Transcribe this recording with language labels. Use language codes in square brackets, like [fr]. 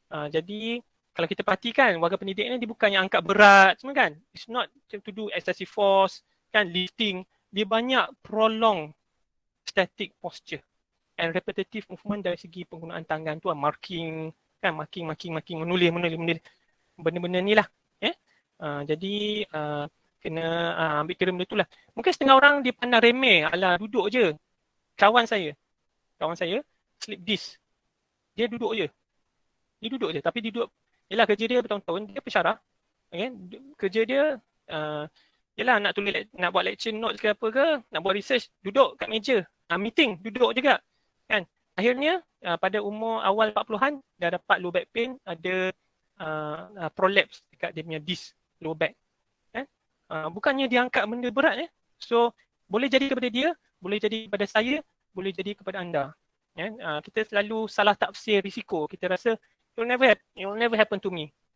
[ms] Jadi, kalau kita perhatikan, warga pendidik ni dia bukannya angkat berat semua kan. [en] It's not to do excessive force, kan, lifting. [ms] Dia banyak [en] prolong static posture and repetitive movement [ms] dari segi penggunaan tangan tu, marking, kan, marking, menulis. Benda-benda ni lah. Jadi kena ambil kira benda tu lah. Mungkin setengah orang dia pandang remeh, alah duduk je. Kawan saya slip disc. Dia duduk je. Tapi duduk, yelah kerja dia bertahun-tahun, dia pensyarah. Kerja dia yelah nak tulis, nak buat lecture notes ke apa ke, nak buat research, duduk kat meja. Meeting, duduk juga. Kan? Akhirnya pada umur awal 40-an dah dapat low back pain, ada prolapse dekat dia punya disc low back. Kan? Bukannya dia angkat benda berat. So boleh jadi kepada dia, boleh jadi kepada saya, boleh jadi kepada anda. Kita selalu salah tafsir risiko. Kita rasa [en] it will never happen to me.